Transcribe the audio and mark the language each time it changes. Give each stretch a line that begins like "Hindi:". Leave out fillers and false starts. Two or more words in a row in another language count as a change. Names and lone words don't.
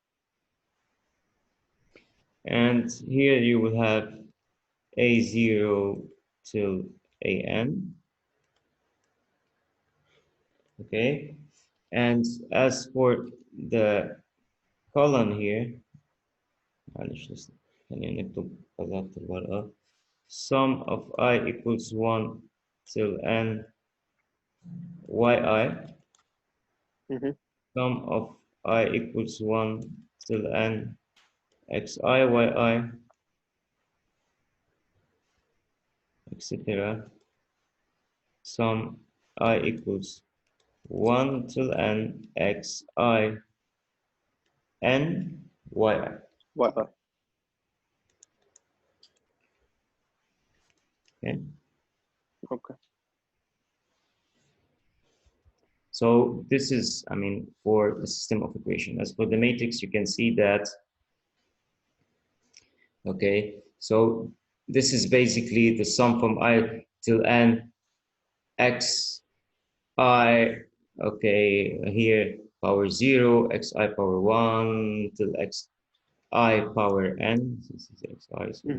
English: And here you will have A0 till AN. Okay. And as for the column here,
Arabic: معلش لسه خلينا نكتب بلاط الورقة.
English: Sum of I equals 1 till n yi. Mhm. Sum of I equals 1 till n xi yi, etc. Sum I equals 1 till n xi n yi. Y. Okay. Okay. So this is, I mean, for the system of equation. As for the matrix, you can see that, okay, so this is basically the sum from I till n x I, okay, here power 0, xi power 1 till xi power n, this is xi, so,